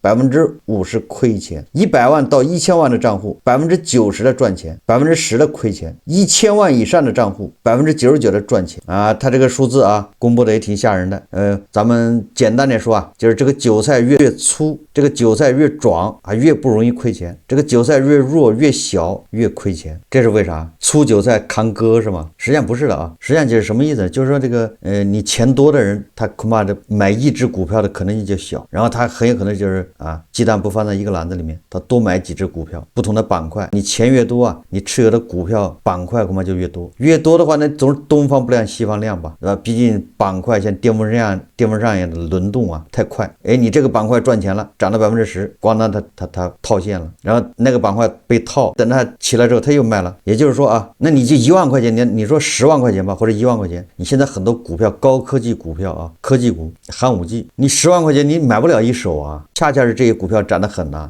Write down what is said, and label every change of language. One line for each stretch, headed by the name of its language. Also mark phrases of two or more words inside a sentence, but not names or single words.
Chinese: 50% 虧錢，100萬到1000萬的賬戶90%的賺錢，10%的虧錢，1000萬以上的賬戶99%的賺錢啊！他這個數字啊，公布的也挺嚇人的。咱們簡單點說啊，就是這個韭菜越粗，這個韭菜越壯啊，越不容易虧錢；這個韭菜越弱越小，越虧錢。這是為啥？ 粗韭菜扛哥是嗎？實際上不是的啊，實際上就是什麼意思？就是說這個你錢多的人，他恐怕的買一只股票的可能性就小，然後他很有可能就是鸡蛋不放在一個籃子裡面，他多買幾只股票，不同的板塊，你錢越多啊，你持有的股票板塊恐怕就越多，越多的話呢，总是東方不亮西方亮吧，对吧？畢竟板塊像電風扇一樣的輪動啊，太快。你這個板塊賺錢了，漲了10%，咣當它套現了，然後那個板塊被套，等它起來之後它又賣了。也就是說啊，那你就1萬塊錢，你說10萬塊錢吧，或者1萬塊錢，你現在很多股票，高科技股票啊，科技股、寒武紀，你10万塊錢你買不了一手啊，恰恰是这些股票漲得很呐。